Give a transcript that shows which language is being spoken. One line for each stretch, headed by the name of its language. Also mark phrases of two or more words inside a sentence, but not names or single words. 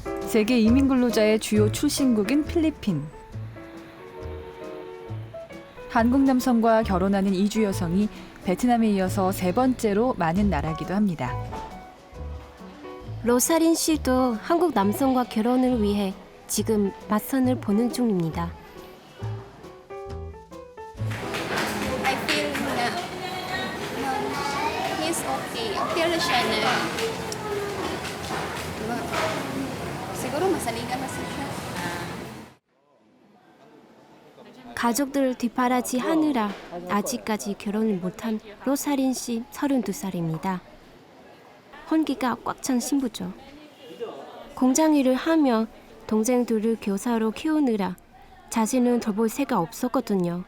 Korean: 세계 이민 근로자의 주요 출신국인 필리핀. 한국 남성과 결혼하는 이주 여성이 베트남에 이어서 세 번째로 많은 나라이기도 합니다. 로사린 씨도 한국 남성과 결혼을 위해 지금 맞선을 보는 중입니다.
English: I feel he's okay. I feel
Cebuano: siya na siguro masaligan na siya.
Korean: 가족들 뒷바라지 하느라 아직까지 결혼을 못한 로사린 씨 32살입니다. 혼기가 꽉 찬 신부죠. 공장 일을 하며 동생들을 교사로 키우느라 자신은 돌볼 새가 없었거든요.